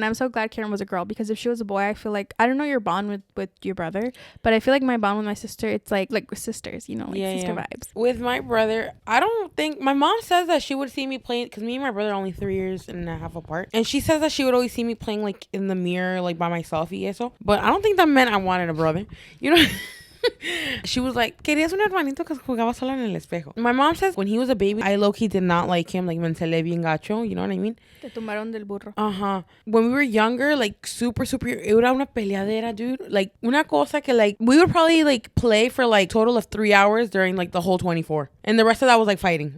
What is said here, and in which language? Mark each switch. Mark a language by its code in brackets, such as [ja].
[en] And I'm so glad Karen was a girl, because if she was a boy, I feel like, I don't know your bond with your brother, but I feel like my bond with my sister, it's like with sisters, you know, like sister vibes. With my brother, I don't think, my mom says that she would see me playing, because me and my brother are only 3 years and a half apart, and she says that she would always see me playing like in the mirror, like by myself [es] y eso, [en] but I don't think that meant I wanted a brother, you know. [es] She was like, querías un hermanito que jugaba solo en el espejo. [en] My mom says when he was a baby, I low-key did not like him, like [es] me encelé bien gacho, [en] you know what I mean? [es] Te tumbaron del burro. [en] When we were younger, like super [es] era una peleadera, [en] dude. Like [es] una cosa que [en] like we would probably like play for like total of 3 hours during like the whole 24, and the rest of that was like fighting.